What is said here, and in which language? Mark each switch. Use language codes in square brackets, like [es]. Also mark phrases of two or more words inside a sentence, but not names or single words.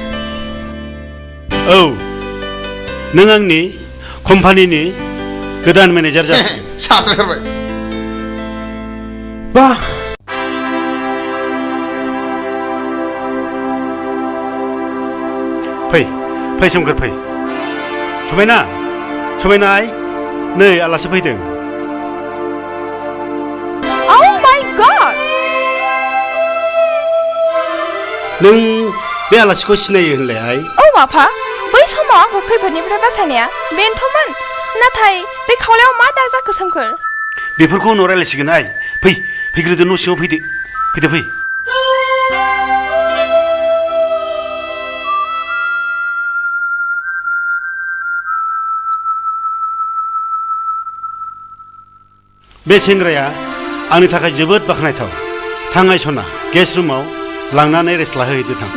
[brx] औ नों आंनि कम्पानिनि गोदान मेनेजार जासिगोन साथारबाय बा फै सोमखोर फै समायना आइ नै आलासि फैदों [en] Oh my god! [brx] नों बे आलासिखौ सिनायो होनलाय आइ औ आफा बै समाव आंखौ खैफोदनिफ्राय बासायनाया बेनोथ'मोन नाथाय बे खावलायाव मा दा जाखो सोमखोर बेफोरखौ उनाव रायलायसिगोन आइ फैग्रोदो न' सिङाव फैदो बे सेंग्राया आंनि थाखाय जोबोद बाख्नायथाव थाङाय सना [en] guest roomाव [brx] लांनानै रेस्ट लाहोहैदो थां